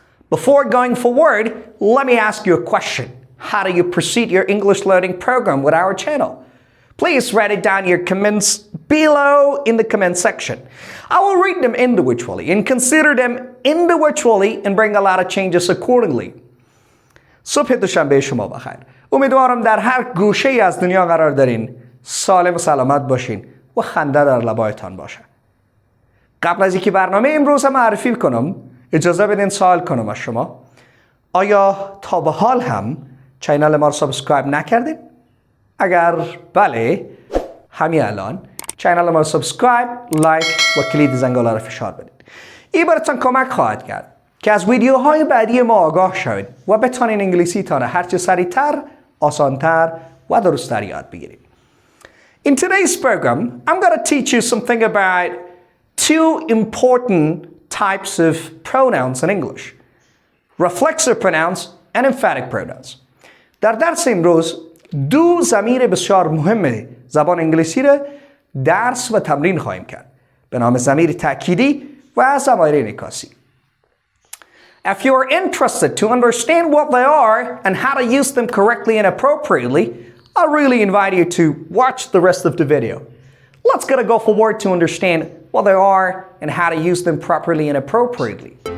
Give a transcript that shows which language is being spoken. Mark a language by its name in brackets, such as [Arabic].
[English] Before going forward, let me ask you a question. How do you proceed your English learning program with our channel? Please write it down in your comments below in the comment section. I will read them individually and consider them individually and bring a lot of changes accordingly. [Persian] صبح دوشنبه شما بخیر. امیدوارم در هر گوشه‌ای از دنیا قرار دارین سالم و سلامت باشین و خنده در لبایتان باشه. قبل از اینکه برنامه امروز معرفی کنم اجازه بدین سوال کنم از شما. آیا تا به حال هم چینل ما رو سابسکرایب نکردین؟ اگر بله همین الان چینل ما رو سابسکرایب، لایک و کلید زنگوله رو فشار بدید. این براتون کمک خواهد کرد که از ویدیوهای بعدی ما آگاه شوید و بتونین انگلیسیتان هرچه سریعتر، آسانتر و درست‌تر یاد بگیرید. [English] In today's program, I'm going to teach you something about two important types of pronouns in English. Reflexive pronouns and emphatic pronouns. [Persian] در درس امروز دو ضمیر بسیار مهم زبان انگلیسی را درس و تمرین خواهیم کرد به نام ضمیر تاکیدی و ضمائر انعکاسی. [English] If you are interested to understand what they are and how to use them correctly and appropriately, I really invite you to watch the rest of the video. Let's get a go forward to understand what they are and how to use them properly and appropriately.